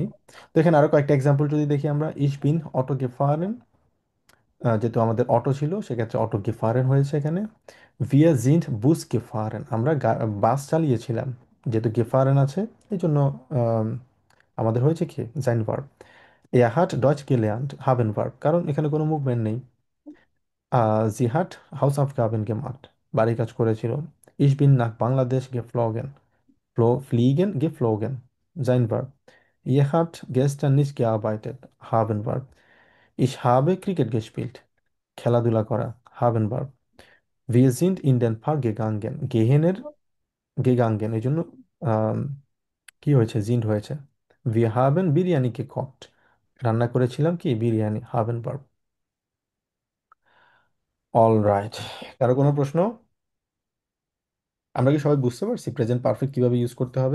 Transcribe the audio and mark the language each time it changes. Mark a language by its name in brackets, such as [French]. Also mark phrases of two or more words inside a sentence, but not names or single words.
[Bangla] তো এখানে আরো কয়েকটা এক্সাম্পল যদি দেখি আমরা, [German] ich bin Auto gefahren, [Bangla] যেহেতু আমাদের অটো ছিল সেক্ষেত্রে [German] Auto gefahren [Bangla] হয়েছে এখানে। [German] wir sind Bus gefahren, [Bangla] আমরা বাস চালিয়েছিলাম, যেহেতু গেফারেন আছে এই জন্য আম, আমাদের হয়েছে কি জাইন ভার্ব। [German] Er hat Deutsch gelernt, haben Verb, [Bangla] কারণ এখানে কোনো মুভমেন্ট নেই। [German] Sie hat Hausaufgaben gemacht, [Bangla] বাড়ির কাজ করেছিল। [German] Ich bin nach Bangladesh geflogen, fliegen, geflogen, sein Verb. Ihr habt gestern nicht gearbeitet, haben Verb. Ich habe Cricket gespielt, [Bangla] খেলাধুলা করা, [German] haben Verb. Wir sind in den Park gegangen, gegangen [Bangla] এই জন্য আম, কি হয়েছে, জিন্ড হয়েছে। [German] Wir haben বিরিয়ানি gekocht, [Bangla] রান্না করেছিলাম কি বিরিয়ানি, [German] haben Verb। [Bangla] অল রাইট, কারো কোনো প্রশ্ন? আমরা কি সবাই বুঝতে পারছি প্রেজেন্ট পারফেক্ট কিভাবে ইউজ করতে হবে?